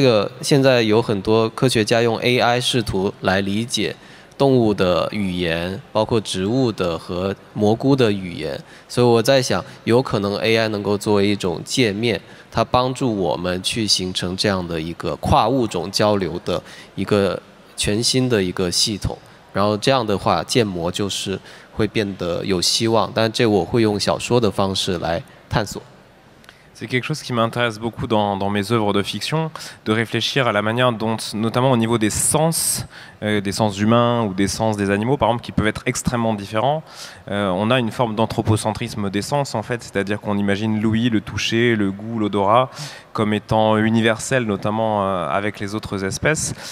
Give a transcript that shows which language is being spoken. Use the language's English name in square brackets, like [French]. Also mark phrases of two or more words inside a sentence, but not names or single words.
[Chinese] 个现在有很多科学家用 AI 试图来理解动物的语言，包括植物的和蘑菇的语言，所以我在想，有可能 AI 能够作为一种界面，它帮助我们去形成这样的一个跨物种交流的一个全新的一个系统，然后这样的话建模就是会变得有希望，但这我会用小说的方式来探索。 [French] C'est quelque chose qui m'intéresse beaucoup dans mes œuvres de fiction, de réfléchir à la manière dont, notamment au niveau des sens humains ou des sens des animaux, par exemple, qui peuvent être extrêmement différents. On a une forme d'anthropocentrisme des sens, en fait, c'est-à-dire qu'on imagine l'ouïe, le toucher, le goût, l'odorat comme étant universels, notamment avec les autres espèces.